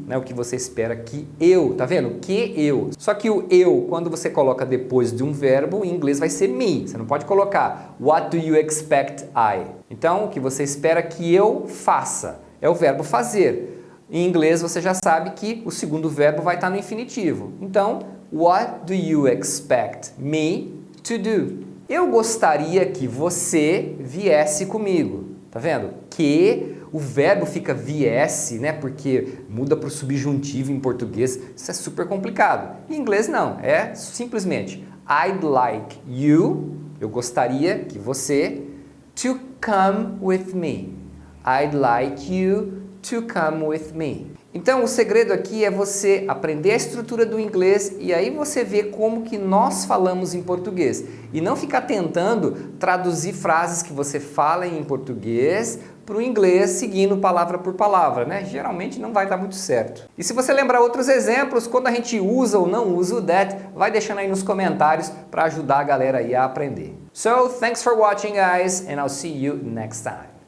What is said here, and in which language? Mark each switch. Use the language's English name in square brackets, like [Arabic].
[Portuguese] Né, o que você espera que eu, tá vendo? Que eu. Só que o eu, quando você coloca depois de um verbo, em inglês vai ser me. Você não pode colocar [English] What do you expect I? [Portuguese] Então, o que você espera que eu faça? É o verbo fazer. Em inglês você já sabe que o segundo verbo vai estar no infinitivo. Então, [English] what do you expect me to do? [Portuguese] Eu gostaria que você viesse comigo. Tá vendo? Que o verbo fica viesse, né? Porque muda para o subjuntivo em português. Isso é super complicado. Em inglês não. É simplesmente [English] I'd like you. [Portuguese] Eu gostaria que você [English] to come with me. I'd like you to come with me. [Portuguese] Então, o segredo aqui é você aprender a estrutura do inglês e aí você vê como que nós falamos em português. E não ficar tentando traduzir frases que você fala em português para o inglês seguindo palavra por palavra, né? Geralmente não vai dar muito certo. E se você lembrar outros exemplos, quando a gente usa ou não usa o that, vai deixando aí nos comentários para ajudar a galera aí a aprender. [English] So, thanks for watching, guys, and I'll see you next time.